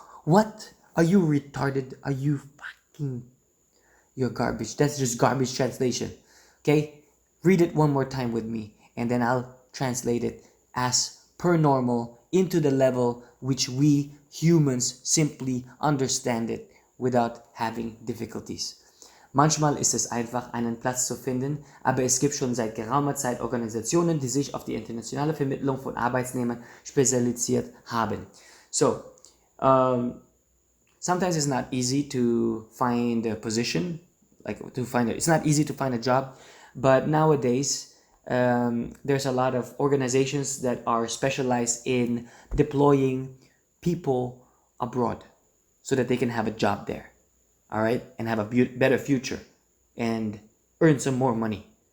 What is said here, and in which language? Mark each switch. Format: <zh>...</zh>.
<en>What? Are you retarded? Are you fucking... You're garbage. That's just garbage translation. Okay? Read it one more time with me, and then I'll translate it as per normal into the level which we humans simply understand it without having difficulties.</en> <de>Manchmal ist es einfach, einen Platz zu finden, aber es gibt schon seit geraumer Zeit Organisationen, die sich auf die internationale Vermittlung von Arbeitsnehmern spezialisiert haben.</de> <en>So, sometimes it's not easy to find a position, it's not easy to find a job, but nowadays there's a lot of organizations that are specialized in deploying people abroad so that they can have a job there, all right, and have a better future and earn some more money.</en>